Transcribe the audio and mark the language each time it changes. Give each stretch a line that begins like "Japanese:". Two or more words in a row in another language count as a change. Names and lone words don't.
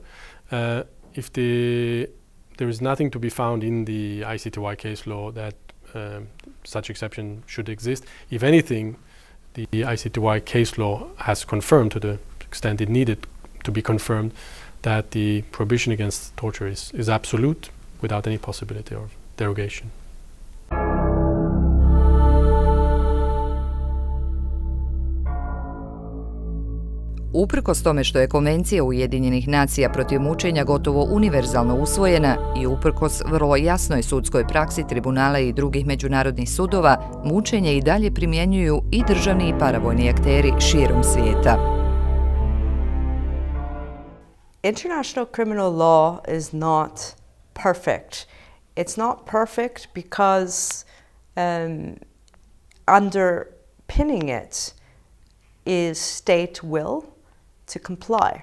English: If there is nothing to be found in the ICTY case law that such exception should exist. If anything, the ICTY case law has confirmed, to the extent it needed to be confirmed, that the prohibition against torture is absolute without any possibility of derogation.
Bosnian: Uprkos tome što je Konvencija Ujedinjenih nacija protiv mučenja gotovo univerzalno usvojena i uprkos vrlo jasnoj sudskoj praksi Tribunala i drugih međunarodnih sudova, mučenje i dalje primjenjuju i državni i paravojni akteri širom svijeta.
English: International criminal law is not perfect. It's not perfect because underpinning it is state will to comply.